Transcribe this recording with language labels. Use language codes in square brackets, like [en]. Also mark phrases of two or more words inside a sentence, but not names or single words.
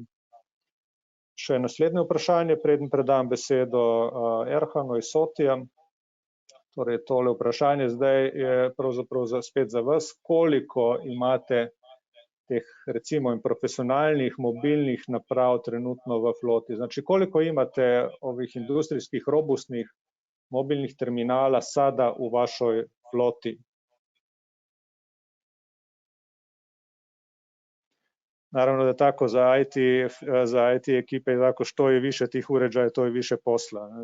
[sl] Še naslednje vprašanje, preden predam besedo Erhanu iz SOTI-ja. Torej, tole vprašanje zdaj je pravzaprav spet za vas. Koliko imate teh recimo profesionalnih mobilnih naprav trenutno v floti? [hr] Znači, koliko imate ovih industrijskih robustnih mobilnih terminala sada u vašoj floti? Naravno da tako za IT ekipe je tako, što je više tih uređaja, to je više posla.